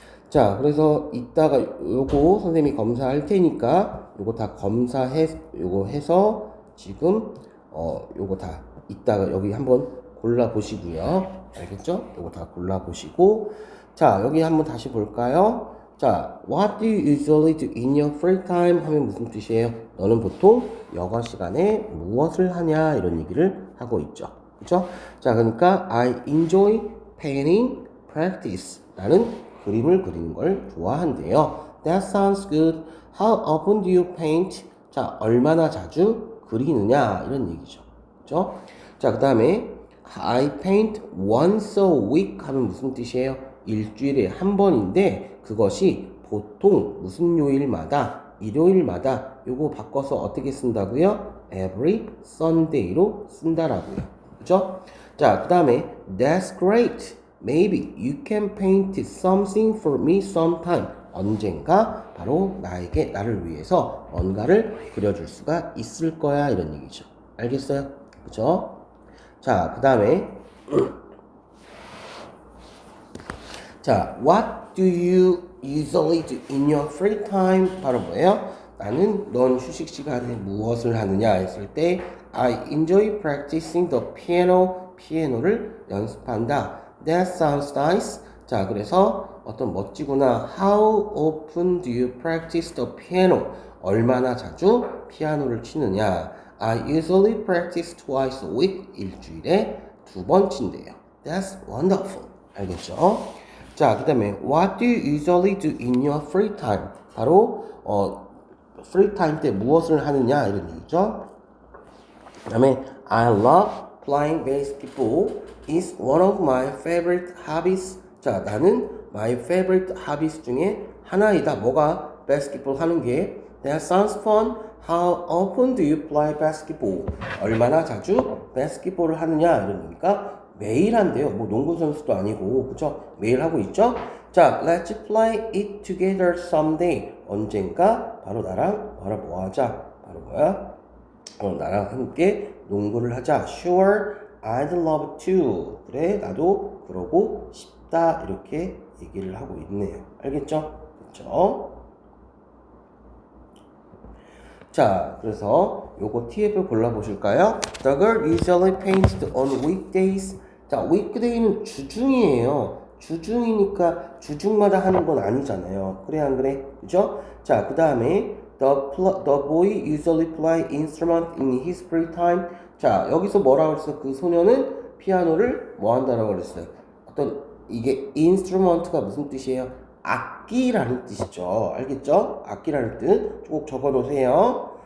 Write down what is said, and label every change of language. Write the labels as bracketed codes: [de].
[ko] 자, 그래서 이따가 요거 선생님이 검사할 테니까 요거 다 요거 해서 지금 요거 다 이따가 여기 한번 골라 보시고요. 알겠죠? 요거 다 골라 보시고 자, 여기 한번 다시 볼까요? [en] 자, what do you usually do in your free time? [ko] 하면 무슨 뜻이에요? 너는 보통 여가 시간에 무엇을 하냐? 이런 얘기를 하고 있죠. 그쵸? 자, 그러니까 [en] I enjoy painting practice. [ko] 나는 그림을 그리는 걸 좋아한대요. [en] That sounds good. How often do you paint? [ko] 자, 얼마나 자주 그리느냐? 이런 얘기죠. 그쵸? 자, 그 다음에 [en] I paint once a week [ko] 하면 무슨 뜻이에요? 일주일에 한 번인데 그것이 보통 무슨 요일마다 일요일마다 요거 바꿔서 어떻게 쓴다고요? Every Sunday로 쓴다라고요. 그죠? [en] 자, 그 다음에 That's great. Maybe you can paint something for me sometime. [ko] 언젠가 바로 나를 위해서 뭔가를 그려줄 수가 있을 거야 이런 얘기죠. 알겠어요? 그죠? [en] 자, 그 다음에 자, what do you usually do in your free time? [ko] 바로 뭐예요? 넌 휴식 시간에 무엇을 하느냐 했을 때 [en] I enjoy practicing the piano. [ko] 피아노를 연습한다. [en] That sounds nice. [ko] 자, 그래서 어떤 멋지구나. [en] How often do you practice the piano? [ko] 얼마나 자주 피아노를 치느냐? [en] I usually practice twice a week. [ko] 일주일에 2번 친대요. [en] That's wonderful. [ko] 알겠죠? [en] 자, 그 다음에 What do you usually do in your free time? [ko] 바로 free time 때 무엇을 하느냐 이런 얘기죠. 그 다음에 [en] I love playing basketball. It's one of my favorite hobbies. [ko] 자, 나는 my favorite hobbies 중에 하나이다. 뭐가? basketball 하는 게. [en] That sounds fun. How often do you play basketball? [ko] 얼마나 자주 basketball을 하느냐 이런 거니까 매일 한대요. 뭐 농구 선수도 아니고 그쵸? 매일 하고 있죠? [en] 자, let's play it together someday. [ko] 언젠가 바로 뭐 하자? 바로 뭐야? 나랑 함께 농구를 하자. [en] Sure, I'd love to. [ko] 그래, 나도 그러고 싶다. 이렇게 얘기를 하고 있네요. 알겠죠? 그쵸? 자, 그래서 요거 TF를 골라보실까요? [en] The girl usually paints on weekdays. [ko] 자, weekday는 주중이에요. 주중이니까 주중마다 하는 건 아니잖아요. 그래, 안 그래? 그죠? 자, 그 다음에 [en] the boy usually play instrument in his free time. [ko] 자, 여기서 뭐라고 그랬어? 그 소녀는 피아노를 뭐 한다라고 그랬어요? 이게 instrument가 무슨 뜻이에요? 악기라는 뜻이죠. 알겠죠? 악기라는 뜻 꼭 적어 놓으세요.